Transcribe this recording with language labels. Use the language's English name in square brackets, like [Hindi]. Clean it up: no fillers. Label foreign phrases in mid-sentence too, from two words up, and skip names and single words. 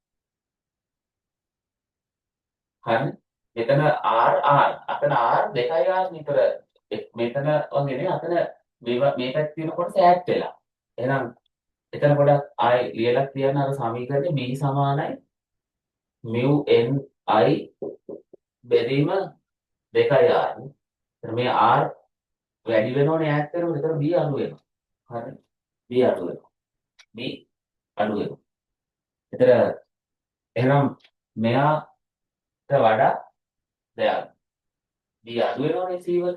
[Sinhala] හරි. මෙතන R අතන R 2R විතර මෙතන වගේ නේ අතන මේ පැත්තේ තියෙන කොටස ඈත් වෙලා. එහෙනම් එතන පොඩක් ආයි ලියලා තියන්න අර සමීකරණේ B සමානයි mu n I බෙදීම 2R. එතන මේ R වැඩි වෙනවනේ ඈත් වෙනකොට එතන B අඩු වෙනවා. හරි. B අඩු වෙනවා. එතන එහෙනම් මෙයාට වඩා දැන් B අඩු වෙනවනේ C වල.